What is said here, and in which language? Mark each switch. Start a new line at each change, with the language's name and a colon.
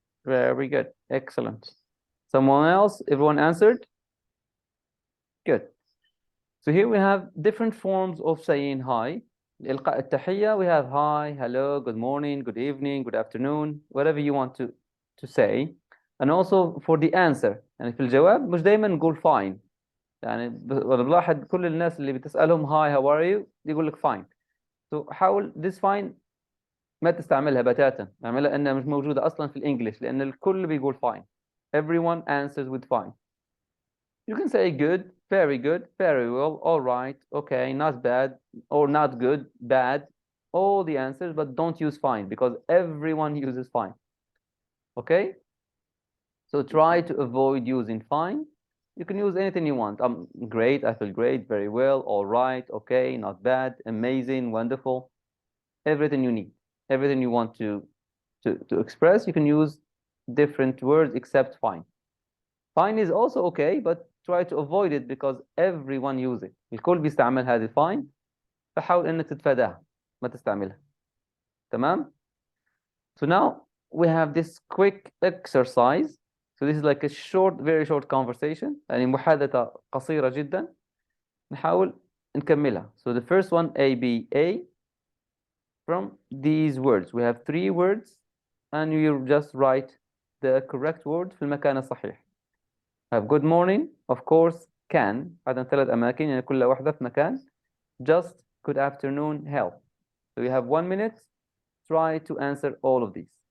English: Very good. Excellent. Someone else? Everyone answered? Good. So here we have different forms of saying hi.
Arabic: إلقاء التحية,
English: we have hi, hello, good morning, good evening, good afternoon, whatever you want to say. And also for the answer.
Arabic: يعني في الجواب مش دايما نقول fine. يعني بلاحظ كل الناس اللي بتسألهم
English: hi, how are you?
Arabic: يقول لك fine. So حاول this fine ما تستعملها بتاتا. اعملها انها مش موجودة اصلا في الانجليش لان الكل بيقول fine.
English: Everyone answers with fine. You can say good, very good, very well, all right, okay, not bad, or not good, bad, all the answers, but don't use fine because everyone uses fine. Okay? So try to avoid using fine. You can use anything you want. I'm great, I feel great, very well, all right, okay, not bad, amazing, wonderful. Everything you need, everything you want to express, you can use different words except fine. Fine is also okay, but try to avoid it because everyone use it.
Arabic: الكل بيستعمل هذه fine. فحاول انك تتفاداها ما تستعملها. تمام?
English: So now we have this quick exercise. So this is like a short, very short conversation.
Arabic: يعني محادثة قصيرة جدا. نحاول نكملها.
English: So the first one A, B, A. From these words. We have 3 words and you just write the correct word
Arabic: في المكان الصحيح.
English: Have good morning, of course, can.
Arabic: عدد 3 أماكن يعني كل واحدة في مكان.
English: Just, good afternoon, help. So you have 1 minute. Try to answer all of these.